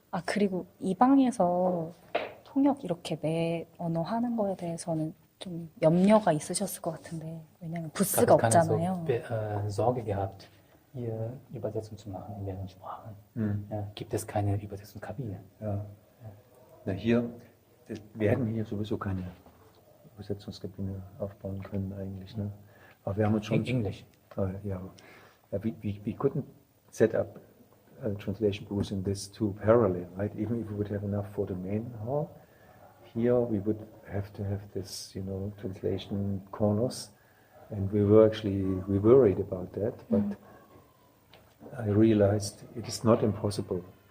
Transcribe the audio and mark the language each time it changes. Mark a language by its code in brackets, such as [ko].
[ko] 아 그리고 이 방에서 통역 이렇게 내 언어 하는 거에 대해서는 좀 염려가 있으셨을 것 같은데 왜냐면 부스가 [de] Ich habe keine [ko] 없잖아요. [de] Sorge gehabt, hier Übersetzung zu machen in mehreren Sprachen. Ja, gibt es keine Übersetzungskabine? Ja. Na hier, wir hätten hier sowieso keine Übersetzungskabine aufbauen können eigentlich. Ne? Aber wir haben uns schon... [en] English. Yeah. We couldn't set up a translation booth in this two parallel, right? Even if we would have enough for the main hall, here we would have to have this, translation corners, and we were worried about that, but I realized it is not impossible.